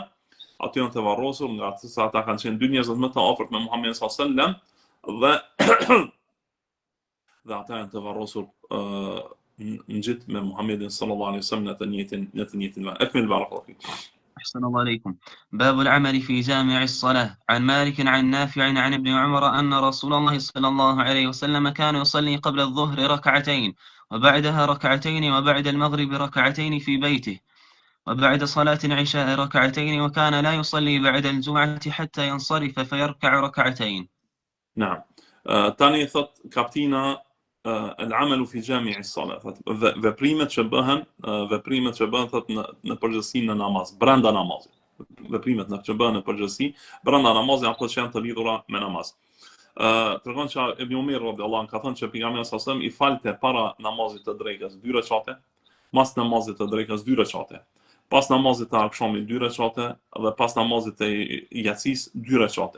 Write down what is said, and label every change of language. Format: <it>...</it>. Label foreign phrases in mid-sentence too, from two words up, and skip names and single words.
<sq>Aty janë të varrosur nga se ata kanë qenë dy njerëz më të afërt me Muhamedit</sq> <ar>صلى الله عليه وسلم</ar> <sq>dhe ata janë të varrosur në gjithë me Muhamedit</sq> <ar>صلى الله عليه وسلم</ar> <sq>në të njëjtin vend.</sq> <ar>أكمل بارك الله فيك. أحسن الله إليكم. باب العمل في جامع الصلاة. عن مالك عن نافع عن ابن عمر أن رسول الله صلى الله عليه وسلم كان يصلي قبل الظهر ركعتين وبعدها ركعتين وبعد المغرب ركعتين في بيته وبعد صلاة العشاء ركعتين وكان لا يصلي بعد الجمعة حتى ينصرف فيركع ركعتين. نعم. تاني</ar> <sq>thot kaptina</sq> <ar>العمل في جامع الصلاة.</ar> <sq>Veprimet që bëhen thot në përgjithësi në namaz, brenda namazit. Veprimet që bëhen në përgjithësi brenda namazit apo që janë të lidhura me namaz. Tregon që Ibn Umar</sq> <ar>رضي الله عنه</ar> <sq>ka thënë që pejgamberi</sq> <ar>صلى الله عليه وسلم</ar> <sq>i falte para namazit të drekës 2 rekate, pas namazit të drekës 2 rekate, pas namazit të akşamit 2 rekate dhe pas namazit të yatsis 2 rekate.</sq>